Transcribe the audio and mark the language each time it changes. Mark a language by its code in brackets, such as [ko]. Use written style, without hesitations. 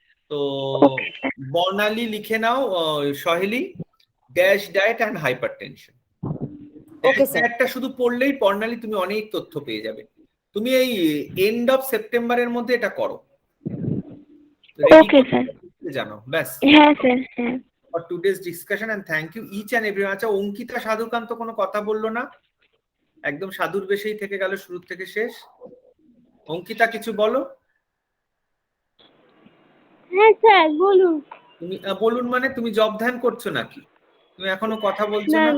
[bn] তো বর্ণালী লিখে নাও, সহেলি, dash diet and hypertension. একটা শুধু পড়লেই বর্ণালী তুমি অনেক তথ্য পেয়ে যাবে। তুমি এই এন্ড অফ সেপ্টেম্বরের মধ্যে এটা করো। ওকে স্যার, জানো ব্যাস। হ্যাঁ স্যার, হ্যাঁ। [en] For today's discussion and thank you each and everyone. [bn] আচ্ছা, অঙ্কিতা সাধুকান্ত কোনো কথা বললো না, একদম সাধুর বেশেই থেকে গেল শুরু থেকে শেষ। অঙ্কিতা কিছু বলো। হ্যাঁ স্যার বলুন। তুমি বলুন মানে তুমি জব ধ্যান করছো নাকি? তুমি এখনো কথা বলছো না?